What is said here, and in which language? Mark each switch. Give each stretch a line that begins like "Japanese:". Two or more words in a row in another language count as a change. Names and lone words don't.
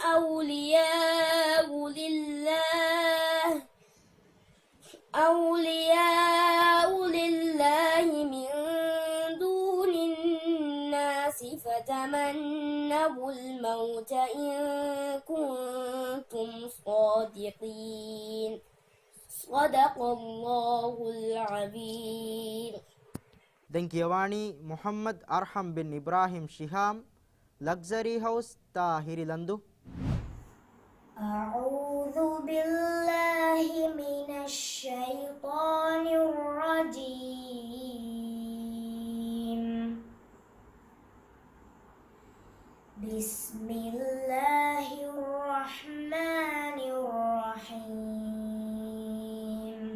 Arabic: أولياء لله من دون الناس فتمنوا الموت إن كنتم صادقين. صدق الله العظيم.
Sinhala: දැන් කියවානි මොහම්මද් අර්හම් බින් ඉබ්‍රාහිම් ශිහාම් ලක්සරි හවුස් තා හිරිලන්දු
Arabic: أعوذ بالله من الشيطان الرجيم. بسم الله الرحمن الرحيم.